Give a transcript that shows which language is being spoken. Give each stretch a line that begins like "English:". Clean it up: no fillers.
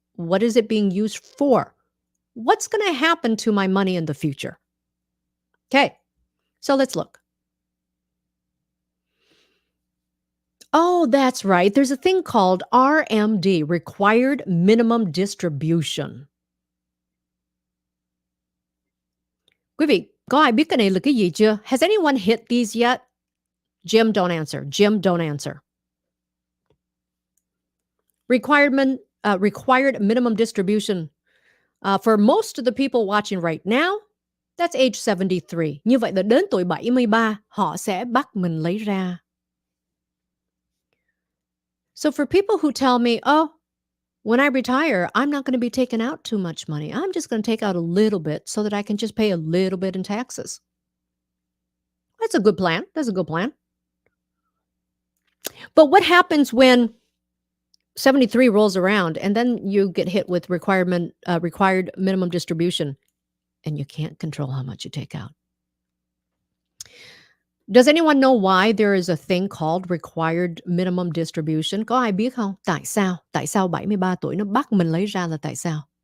English: What is it being used for? What's going to happen to my money in the future? Okay, so let's look. Oh, that's right. There's a thing called RMD, Required Minimum Distribution.
Vietnamese: Quý vị, có ai biết cái này là cái gì chưa?
English: Has anyone hit these yet? Jim, don't answer. Jim, don't answer. Required minimum distribution. For most of the people watching right now, that's age 73.
Vietnamese: Như vậy là đến tuổi 73, họ sẽ bắt mình lấy ra.
English: So for people who tell me, oh, when I retire, I'm not going to be taking out too much money. I'm just going to take out a little bit so that I can just pay a little bit in taxes. That's a good plan. That's a good plan. But what happens when 73 rolls around and then you get hit with required minimum distribution and you can't control how much you take out? Does anyone know why there is a thing called required minimum distribution?
Vietnamese: Có ai biết không? Tại sao? Tại sao 73 tuổi nó bắt mình lấy ra là tại sao?